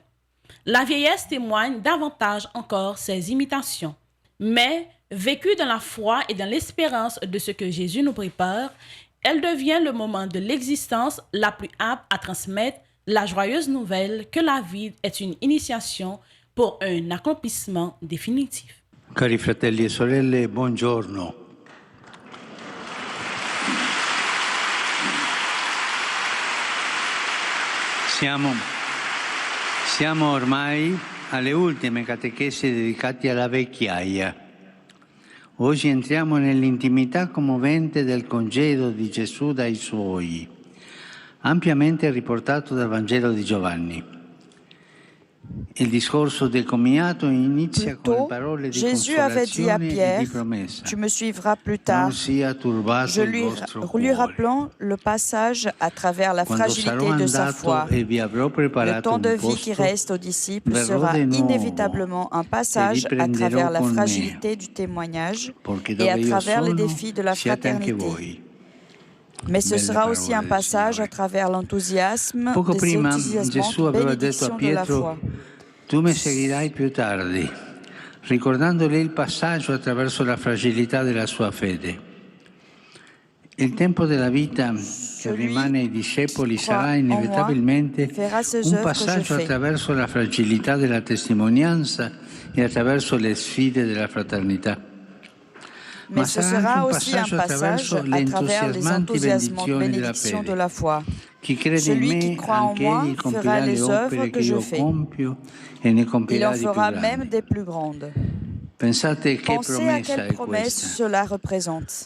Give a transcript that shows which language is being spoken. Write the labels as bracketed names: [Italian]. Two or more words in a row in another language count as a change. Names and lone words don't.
[French] La vieillesse témoigne davantage encore ses imitations. Mais, vécue dans la foi et dans l'espérance de ce que Jésus nous prépare, elle devient le moment de l'existence la plus apte à transmettre la joyeuse nouvelle que la vie est une initiation pour un accomplissement définitif. [Italian] Cari fratelli e sorelle, buongiorno. Siamo ormai alle ultime catechesi dedicate alla vecchiaia. Oggi entriamo nell'intimità commovente del congedo di Gesù dai Suoi, ampiamente riportato dal Vangelo di Giovanni. Il discorso del commiato inizia con parole di [French] Jésus avait dit à [Italian] consolazione e [French] Pierre, [Italian] di promessa. [French] tu me suivras plus tard, [Italian] Non sia turbato [French] je [Italian] il [French] lui [Italian] vostro [French] lui [Italian] cuore. [French] rappelant le passage à travers la [Italian] Quando [French] fragilité [Italian] sarò [French] de sa [Italian] andato [French] foi. [Italian] e vi avrò [French] Le [Italian] preparato [French] temps de [Italian] un [French] vie qui [Italian] posto, [French] reste aux disciples [Italian] verrò [French] sera [Italian] de nuovo [French] inévitablement un passage à [Italian] prenderò [French] travers la [Italian] con me, [French] fragilité du témoignage [Italian] perché [French] et à [Italian] dove io [French] travers les [Italian] sono, [French] défis de la [Italian] siate anche [French] fraternité. [Italian] voi. [French] Mais ce sera aussi un passage à travers l'enthousiasme [Italian] Poco [French] des [Italian] prima [French] enthousiasmantes [Italian] Gesù aveva detto a [French] bénédictions de la [Italian] Pietro, [French] foi. [Italian] tu mi seguirai più tardi, ricordandole il passaggio attraverso la fragilità della sua fede. Il tempo della vita che rimane ai discepoli sarà inevitabilmente un passaggio attraverso la fragilità della testimonianza e attraverso le sfide della fraternità. [French] Mais ce sera aussi un passage à travers les enthousiasmantes bénédictions de la foi. Celui qui croit en moi fera les œuvres que je fais. Il en fera même des plus grandes. Pensez à quelle promesse cela représente.